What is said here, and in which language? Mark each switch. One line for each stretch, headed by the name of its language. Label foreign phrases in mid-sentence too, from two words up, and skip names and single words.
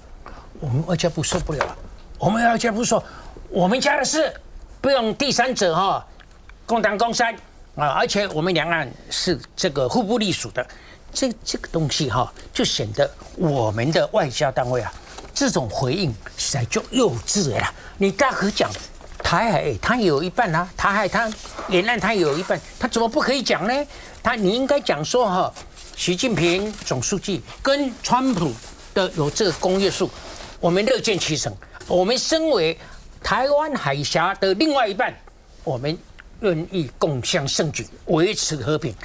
Chinese: 我們外交部受不了了，我們外交部說我們家的事不用第三者公當公三而且我們兩岸是這個互不隸屬的，這個東西就顯得我們的外交單位這種回應實在就幼稚了啦。你大可講台海它也有一半啊，台海它沿岸它也有一半，它怎麼不可以講呢？你應該講說習近平總書記跟川普的有這個公約數，我們樂見其成。我們身為台灣海峽的另外一半，我們願意共襄盛舉，維持和平。